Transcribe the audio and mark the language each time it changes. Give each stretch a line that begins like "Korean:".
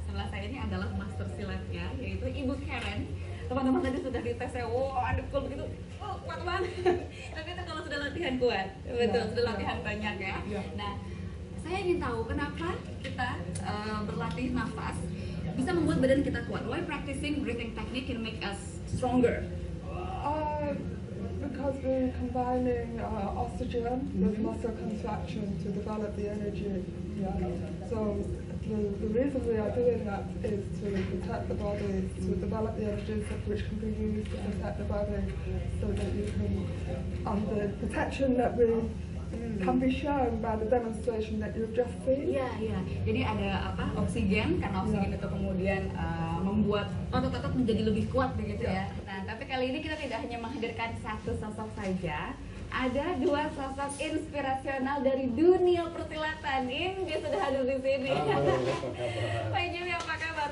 Indonesian: Sebelah saya ini adalah master silatnya, yaitu Ibu Karen. Teman-teman tadi sudah ditesnya, wow, adekul begitu, oh, kuat banget. Tapi itu kalau sudah latihan kuat, betul, sudah latihan banyak ya. Nah, saya ingin tahu kenapa kita berlatih nafas bisa membuat badan kita kuat.
English: Why practicing breathing technique can make us stronger? Because we're combining oxygen with muscle contraction to develop the energy. Yeah. So the reason we are doing that is to protect the body, to develop the energy which can be used to protect the body, so that you can, the protection that we can be shown by the demonstration that you've just seen.
Indonesian: Iya, iya. Jadi ada oksigen, karena oksigen itu kemudian membuat otot-otot menjadi lebih kuat begitu ya. Nah, tapi kali ini kita tidak hanya menghadirkan satu sosok saja, ada dua sosok inspirasional dari dunia persilatan. Dia sudah hadir di sini. Pak Jimmy, apa kabar?